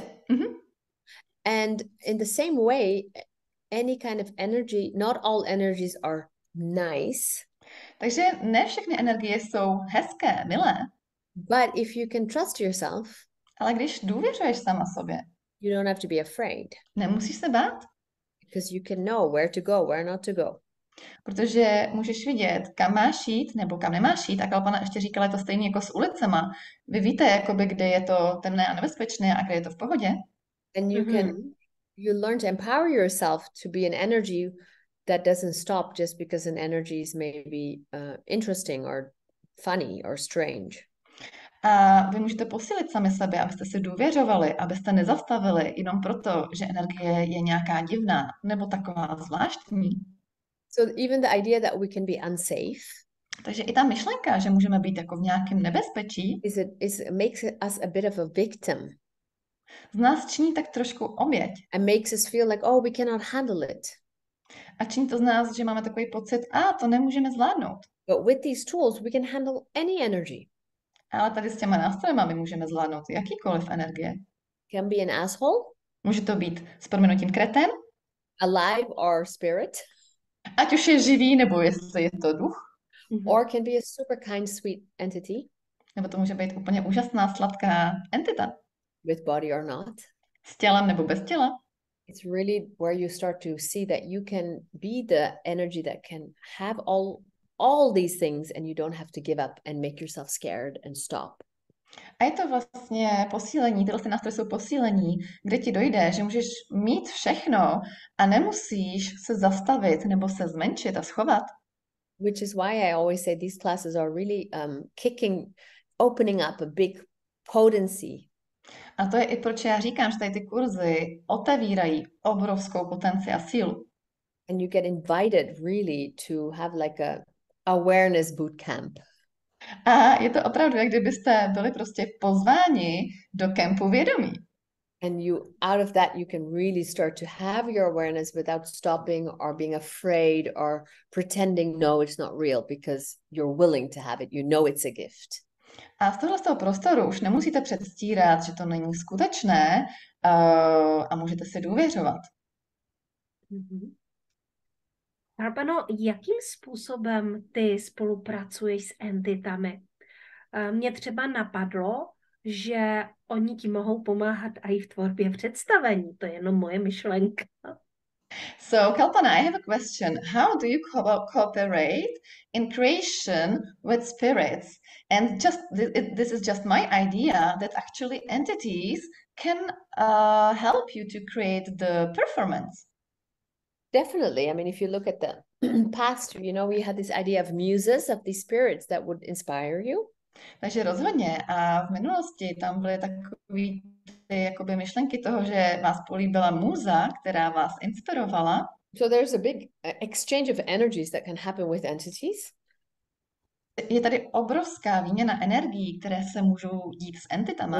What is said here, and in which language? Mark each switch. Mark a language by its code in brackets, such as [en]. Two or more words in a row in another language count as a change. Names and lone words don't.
[en] And in the same way, any kind of energy, not all energies are nice. [cs] Takže ne všechny energie jsou hezké, milé. [en] But if you can trust yourself, [cs] ale když důvěřuješ sama sobě, [en] you don't have to be afraid. [cs] Nemusíš se bát. [en] Because you can know where to go, where not to go. [cs] Protože můžeš vidět, kam máš jít nebo kam nemáš jít. A Kalpana ještě říkala, je to stejné jako s ulicema. Vy víte, jakoby, kde je to temné a nebezpečné a kde je to v pohodě. [en] And you learn to empower yourself to be an energy that doesn't stop just because an energy is maybe interesting or funny or strange. [cs] A vy můžete posílit sami sebe, abyste si důvěřovali, abyste nezastavili jenom proto, že energie je nějaká divná nebo taková zvláštní. [en] So even the idea that we can be unsafe [cs] Takže i ta myšlenka, že můžeme být jako v nějakém nebezpečí, [en] makes us a bit of a victim [cs] z nás činí tak trošku oběť. [en] and makes us feel like, oh, we cannot handle it. [cs] A činí to z nás, že máme takový pocit, to nemůžeme zvládnout. [en] But with these tools, we can handle any energy. [cs] Ale tady s těma nástrojema my můžeme zvládnout jakýkoliv energie. [en] Can be an asshole, [cs] Může to být s prominutím kreten, [en] alive or spirit, [cs] ať už je živý, nebo jestli je to duch, [en] or can be a super kind, sweet entity [cs] nebo to může být úplně úžasná, sladká entita. [en] with body or not. [cs] S tělem nebo bez těla. [en] It's really where you start to see that you can be the energy that can have all these things and you don't have to give up and make yourself scared and stop. [cs] A je to vlastně posílení, tyhle ty nástroje jsou posílení, kde ti dojde, že můžeš mít všechno a nemusíš se zastavit nebo se zmenšit a schovat. [en] Which is why I always say these classes are really opening up a big potency. [cs] A to je i proč já říkám, že tady ty kurzy otevírají obrovskou potenci a sílu. [en] And you get invited really to have like a awareness bootcamp. [cs] A je to opravdu, jak kdybyste byli prostě pozváni do kempu vědomí. [en] And out of that, you can really start to have your awareness without stopping or being afraid or pretending, no, it's not real, because you're willing to have it. You know it's a gift. [cs] A z toho prostoru už nemusíte předstírat, že to není skutečné a můžete si důvěřovat. Kalpano, jakým způsobem ty spolupracuješ s entitami? Mně třeba napadlo, že oni ti mohou pomáhat i v tvorbě představení. To je jenom moje myšlenka. [en] So, Kalpana, I have a question. How do you cooperate in creation with spirits? And this is just my idea that actually entities can help you to create the performance. Definitely. I mean, if you look at the past, we had this idea of muses, of these spirits that would inspire you. [cs] Takže rozhodně. A v minulosti tam byly takový ty jakoby myšlenky toho, že vás políbila muza, která vás inspirovala. [en] So there's a big exchange of energies that can happen with entities. [cs] Je tady obrovská výměna energií, které se můžou dít s entitama.